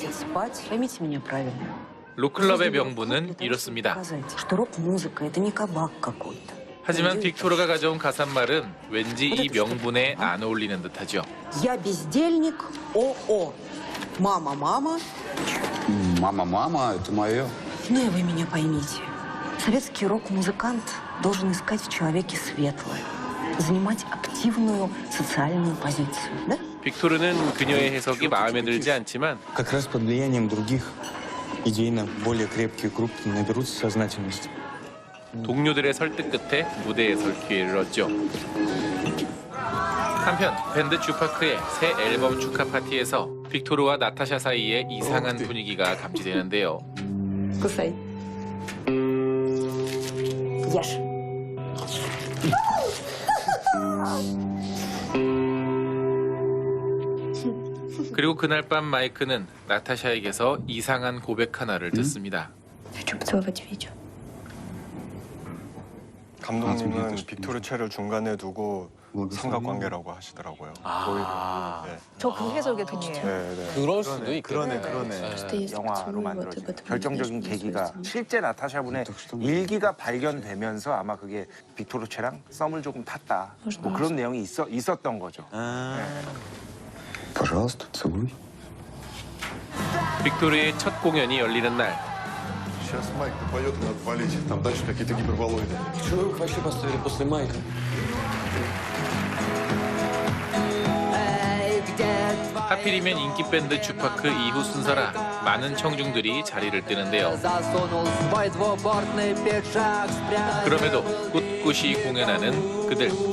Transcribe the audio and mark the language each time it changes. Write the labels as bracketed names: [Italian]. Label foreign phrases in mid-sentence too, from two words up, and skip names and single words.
[Russian] Поймите меня правильно. [Korean] 로클럽의 명분은 이렇습니다. [Russian] Что рок-музыка это не кабак какой-то. [Korean] 하지만 빅토르가 가져온 가사말은 왠지 이 명분에 안 어울리는 듯하죠. [Russian] Я бездельник, о-о. Мама, мама. Мама, мама, это мое. Не, вы меня поймите. Советский рок-музыкант должен искать в человеке светлое, занимать активную социальную позицию, да? [Korean] 빅토르는 그녀의 해석이 마음에 들지 않지만 [Russian] Как раз под влиянием других идейно более крепких групп наберутся сознательности. [Korean] 동료들의 설득 끝에 무대에 설 기회를 얻죠. 한편 밴드 주파크의 새 앨범 축하 파티에서 빅토르와 나타샤 사이에 이상한 분위기가 감지되는데요. [Russian] Кусай. Ешь. [Korean] 그리고 그날 밤 마이크는 나타샤에게서 이상한 고백 하나를 듣습니다. [Russian] Хочу поцеловать Витю. [Korean] 감독님은 빅토르 채를 중간에 두고 삼각관계라고 하시더라고요. 거의. 저 그 해석에 동의해요. 네. 그럴 수도 있겠네. 그러네. 영화로 만들어진 결정적인 계기가 실제 나타샤분의 일기가 발견되면서 아마 그게 빅토르 채랑 썸을 조금 탔다. 뭐 그런 내용이 있었던 거죠. [Russian] Пожалуйста, целуй. [Korean] 빅토르의 첫 공연이 열리는 날 [Russian] Сейчас Майк поет, и надо валить. Там дальше какие-то гиперболоиды. Чего вы их вообще поставили после Майка? [Korean] 하필이면 인기 밴드 주파크 이후 순서라 많은 청중들이 자리를 뜨는데요. 그럼에도 꿋꿋이 공연하는 그들.